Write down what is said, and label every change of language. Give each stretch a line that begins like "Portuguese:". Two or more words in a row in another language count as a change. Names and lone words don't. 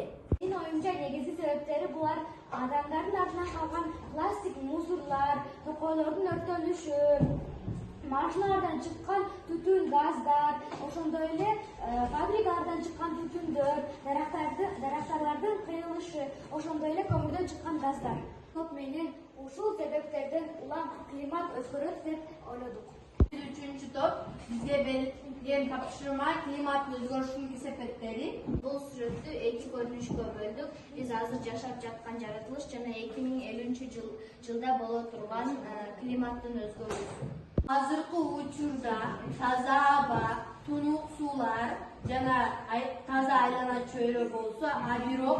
Kyrgyz: Менин оюмча негизги себептери булар адамдардын артынан калган пластик мусорлар, токойлордун өрттөнүшү, машиналардан чыккан түтүн газдар, ошондой эле фабрикалардан чыккан түтүндөр, дарактарлардын кыйылышы, ошондой эле көмүрдөн чыккан газдар. Топ менен ушул себептерден улам климат өзгөрөт деп ойлодук. Үчүнчү топ бизге belirtilген тапшырма климаттын өзгөрүшүнүн себептери. Бул сүрөттү эки көрүнүшкө бөлдүк. Биз азыр жашап жаткан жаратылыш жана 2050-жылда боло турган климаттын өзгөрүүсү. Азыркы учурда таза аба, тунук суулар жана таза айлана чөйрө болсо, а бирок